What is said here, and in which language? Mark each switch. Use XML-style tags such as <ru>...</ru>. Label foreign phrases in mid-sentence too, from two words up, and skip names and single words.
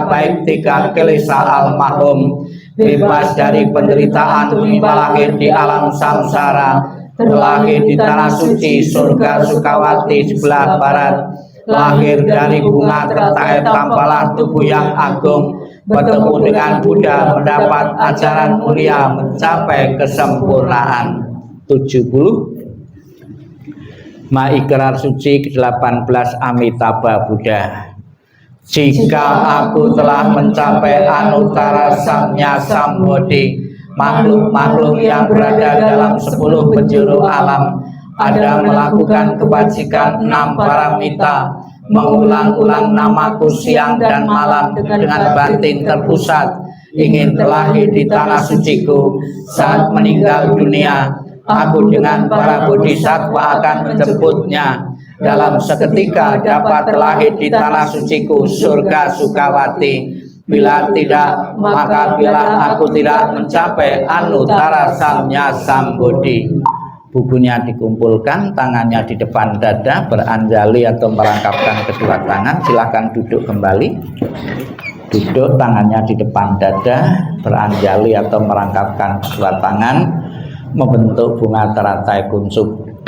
<id>baik 3 kelesa almarhum, bebas dari penderitaan menimba lahir di alam samsara, terlahir di tanah suci surga Sukawati sebelah barat, lahir dari bunga tertai tampalah tubuh yang agung, bertemu dengan Buddha, mendapat ajaran mulia, mencapai kesempurnaan. 70. Maikrar suci ke-18 Amitabha Buddha. Jika aku telah mencapai</id> <sa>anuttara samnya sambodhi,</sa> <id>makhluk-makhluk yang berada dalam 10 penjuru alam ada melakukan kebajikan 6 paramita, mengulang-ulang namaku siang dan malam dengan batin terpusat, ingin terlahir di tanah suciku. Saat meninggal dunia, aku dengan para bodhisattva akan menjemputnya. Dalam seketika dapat terlahir di tanah suciku surga Sukawati. Bila tidak, maka bila aku tidak mencapai</id> <sa>anuttara samnya sambodhi.</sa> <id>Bukunya dikumpulkan, tangannya di depan dada, beranjali atau merangkapkan kedua tangan. Silakan duduk kembali. Duduk, tangannya di depan dada, beranjali atau merangkapkan kedua tangan, membentuk bunga teratai kuncup.</id>